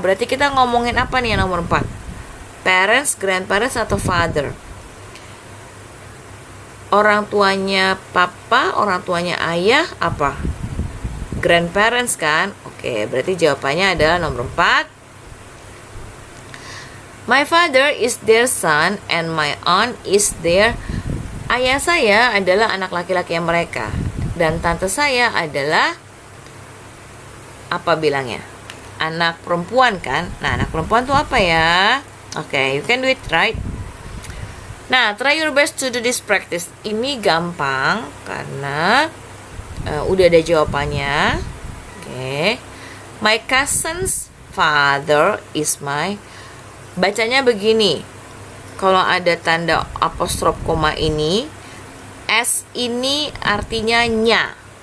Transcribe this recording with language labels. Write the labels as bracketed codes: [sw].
[id] Berarti kita ngomongin apa nih yang nomor 4? Parents, grandparents, atau father? Orang tuanya papa, orang tuanya ayah, apa? Grandparents kan? Oke, berarti jawabannya adalah nomor 4. [en] My father is their son and my aunt is their. [id] Ayah saya adalah anak laki-laki mereka. Dan tante saya adalah apa bilangnya? Anak perempuan kan? Nah, anak perempuan tuh apa ya? [en] Okay, you can do it, right? Nah, try your best to do this practice. [id] Ini gampang karena udah ada jawabannya. [en] Okay. My cousin's father is my. [id] Bacanya begini. Kalau ada tanda apostrof koma ini, S ini artinya nya.